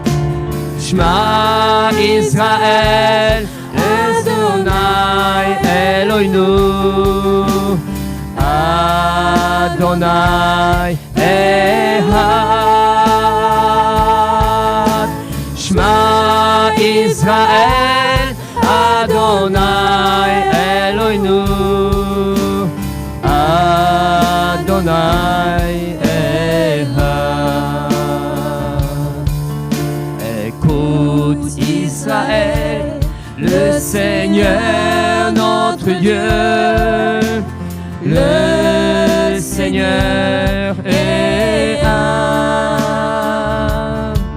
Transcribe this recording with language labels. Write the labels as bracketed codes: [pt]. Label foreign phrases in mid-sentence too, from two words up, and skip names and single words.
[he] שמע ישראל, אדוני אלוהינו, אדוני אחד. שמע ישראל, אדוני אלוהינו, אדוני אחד. [fr] Écoute Israël, le Seigneur notre Dieu, le Seigneur est un.